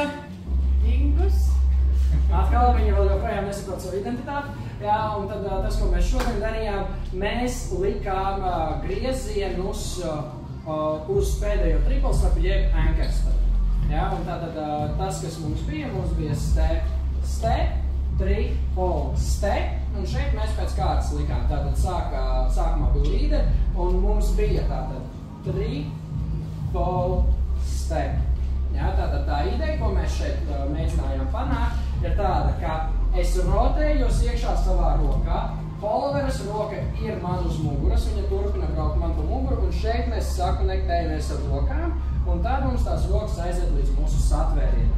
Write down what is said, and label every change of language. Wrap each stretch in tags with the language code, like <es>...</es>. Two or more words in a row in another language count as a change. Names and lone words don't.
<lv>Ingus. Atkal viņi vēl joprojām nesaprot savu identitāti. Jā, un tad tas, ko mēs šodien darījām, mēs likām griezienus uz pēdējo tripelstapu, jeb ankerstapu. Jā, un tātad tas, kas mums bija</lv> <en>step, step, triple, step,</en> <lv>un šeit mēs pēc kārtas likām. Tātad sākumā bija līderi, un mums bija tātad</lv> <en>triple, step.</en> <lv>Jā, tātad tā ideja, ko mēs šeit mēģinājām panākt, ir tāda, ka es rotējos iekšā savā rokā, followeras roka ir man uz muguras, viņa turpina braukt man pa muguru, un šeit mēs sakonektējamies ar rokām, un tad mums tās rokas aiziet līdz mūsu satvērienam.</lv>